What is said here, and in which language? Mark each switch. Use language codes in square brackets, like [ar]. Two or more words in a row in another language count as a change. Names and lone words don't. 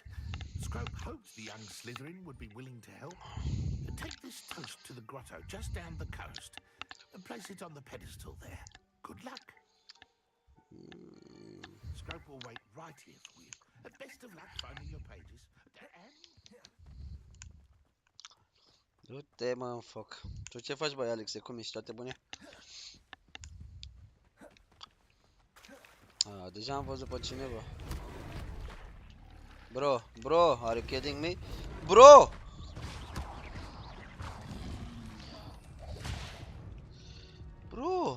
[en] Scrope hoped the young Slytherin would be willing to help. Take this toast to the grotto just down the coast and place it on the pedestal there. Good luck. Scrope will wait right here for you. Best of luck finding your pages. [ro] Du-te, mă, în foc. Tu ce faci, băi, Alexe? Cum ești? Toate bune? Deja am văzut pe cineva. [en] Bro, are you kidding me? Bro! Bro!